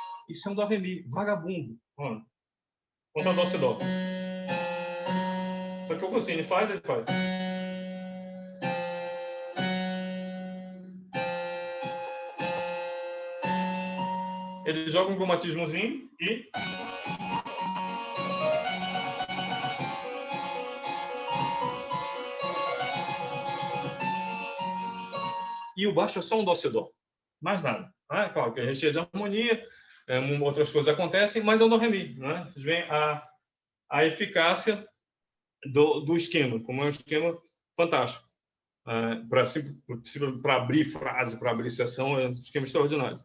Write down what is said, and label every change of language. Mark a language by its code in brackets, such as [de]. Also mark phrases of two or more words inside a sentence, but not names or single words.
[pt] Isso é um dó, ré, mi, vagabundo. Mano. Contra dó, si, dó. Só que o Rossini faz, ele faz. Ele joga um cromatismozinho e... E o baixo é só um dó, si, dó. Mais nada. Né? Claro que é recheio de harmonia, outras coisas acontecem, mas é um dó, ré, mi. Né? Vocês veem a eficácia do esquema, como é um esquema fantástico. Para abrir frase, para abrir sessão, é um esquema extraordinário.